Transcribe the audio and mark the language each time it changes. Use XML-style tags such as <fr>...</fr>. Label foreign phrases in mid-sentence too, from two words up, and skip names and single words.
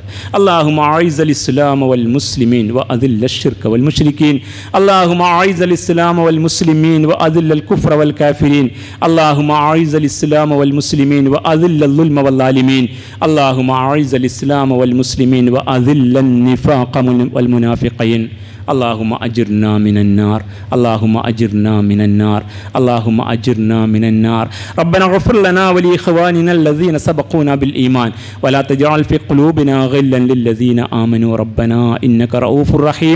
<ar>اللهم أعز الإسلام والمسلمين وأذل الشرك والمشركين. اللهم أعز الإسلام والمسلمين وأذل الكفر والكافرين. اللهم أعز الإسلام والمسلمين وأذل الظلم والظالمين. اللهم أعز الإسلام والمسلمين وأذل النفاق والمنافقين. اللهم أجرنا من النار، اللهم أجرنا من النار، اللهم أجرنا من النار. ربنا اغفر لنا ولإخواننا الذين سبقونا بالإيمان ولا تجعل في قلوبنا غلا للذين آمنوا ربنا إنك رؤوف رحيم.</ar>